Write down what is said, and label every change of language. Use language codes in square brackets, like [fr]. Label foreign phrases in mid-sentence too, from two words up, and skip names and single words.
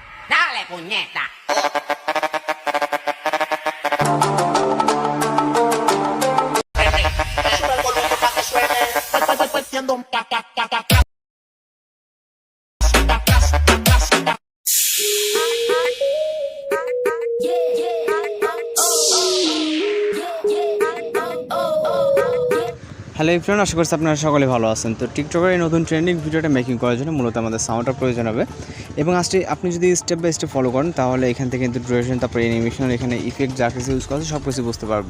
[es] Dale, puñeta. Sube el volumen para que suene. Siendo un pa, pa, pa, pa, pa. [en] Hello everyone, [bn] আশা করছি আপনারা সকলে ভালো আছেন। তো টিকটকের এই নতুন [en] trending videota making [bn] করার জন্য মূলত আমাদের সাউন্ডটা প্রয়োজন হবে, এবং আজকে আপনি যদি [en] step by step follow [bn] করেন তাহলে এখান থেকে কিন্তু ডিউরেশন, তারপরে অ্যানিমেশন, এখানে ইফেক্ট যা কিছু ইউজ করা আছে সব কিছু বুঝতে পারবেন।